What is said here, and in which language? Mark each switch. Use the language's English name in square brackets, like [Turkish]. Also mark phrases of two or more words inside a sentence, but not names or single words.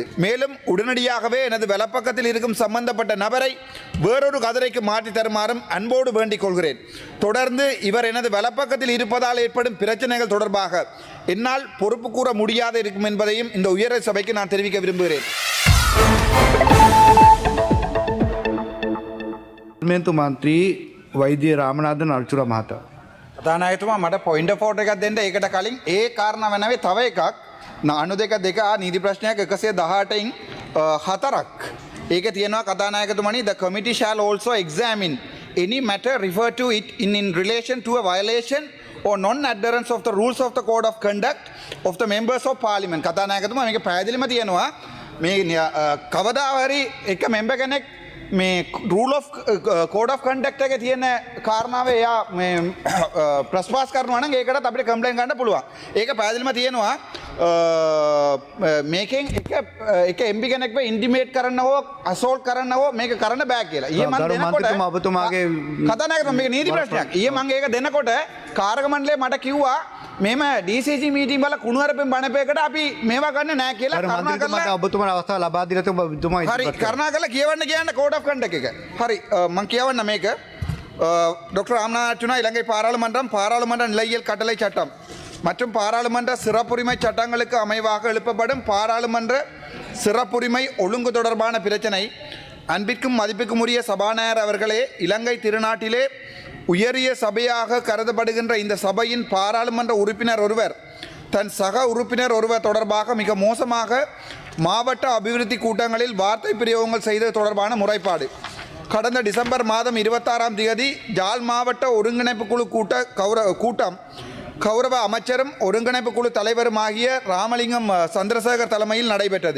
[Tamil] மேலும் உடனடியாகவே எனது வலப்பக்கத்தில் இருக்கும் சம்பந்தப்பட்ட நபரை வேறொரு கதிரைக்கு மாற்றி தருமாறும் அன்போடு வேண்டிக் கொள்கிறேன். தொடர்ந்து இவர் எனது வலப்பக்கத்தில் இருப்பதால் ஏற்படும் பிரச்சனைகள் தொடர்பாக என்னால் பொறுப்பு கூற முடியாது இருக்கும் என்பதையும் இந்த உயர் சபைக்கு நான் தெரிவிக்க விரும்புகிறேன். [Sinhala] පාර්ලිමේන්තු මන්ත්‍රී වෛද්‍ය රාමනාදන් අර්චුර මහතා. කතානායකතුමා මට [English] point of order [Sinhala] එකක් දෙන්න. ඒකට කලින් ඒ කාරණාව නැවේ තව එකක් 92 නීති ප්‍රශ්නයක් 118න් 4ක්. ඒකේ තියෙනවා කතානායකතුමනි [English] the committee shall also examine any matter referred to it in relation to a violation or non-adherence of the rules of the code of conduct of the members of parliament. [Sinhala] කතානායකතුමා මේක පැහැදිලිම තියෙනවා මේ කවදාහරි එක මෙම්බර් කෙනෙක් මේ [English] rule of code of conduct [Sinhala] එකේ තියෙන කාරණාව එයා මේ ප්‍රස්පාස් කරනවා නම් ඒකටත් අපිට කම්ප්ලේන්ට් ගන්න පුළුවන්. ඒක පැහැදිලිම තියෙනවා මේකෙන් එක එම්පි කෙනෙක්ව ඉන්ටිමේට් කරන්න හෝ අසෝල්ට් කරන්න හෝ මේක කරන්න බෑ කියලා. ඊයේ මම දෙනකොට ඔබතුමාගේ කතානායකතුමා මේක නීති ප්‍රශ්නයක්. ඊයේ මම ඒක දෙනකොට කාර්ක මණ්ඩලය මට කිව්වා මෙම DCG මීටින් වල කුණුහරුපෙන් බණපේකට අපි මේවා ගන්න නෑ කියලා. කරුණාකරලා ඔබතුමාට අවස්ථාව ලබා දීලා ඔබතුමා හරි කරුණාකරලා කියවන්න කියන්න [English] code of conduct [Sinhala] එක. හරි මම කියවන්න මේක [Tamil] டாக்டர் ராமநாதன் அர்ச்சுனா இலங்கை பாராளுமன்றம் பாராளுமன்ற நிலையியல் கட்டளை சட்டம் மற்றும் பாராளுமன்ற சிறப்புரிமை சட்டங்களுக்கு அமைவாக எழுப்பப்படும் பாராளுமன்ற சிறப்புரிமை ஒழுங்கு தொடர்பான பிரச்சனை. அன்பிற்கும் மதிப்புக்கும் உரிய சபாநாயகர் அவர்களே, இலங்கை திருநாட்டிலே உயரிய சபையாக கருதப்படுகின்ற இந்த சபையின் பாராளுமன்ற உறுப்பினர் ஒருவர் தன் சக உறுப்பினர் ஒருவர் தொடர்பாக மிக மோசமாக மாவட்ட அபிவிருத்தி கூட்டங்களில் வார்த்தை பிரயோகங்கள் செய்தது தொடர்பான முறைப்பாடு கடந்த டிசம்பர் மாதம் 26ஆம் தேதி ஜாழ் மாவட்ட ஒருங்கிணைப்பு குழு கூட்டம் கௌரவ அமைச்சரும் ஒருங்கிணைப்பு குழு தலைவருமாகிய ராமலிங்கம் சந்திரசேகர் தலைமையில் நடைபெற்றது.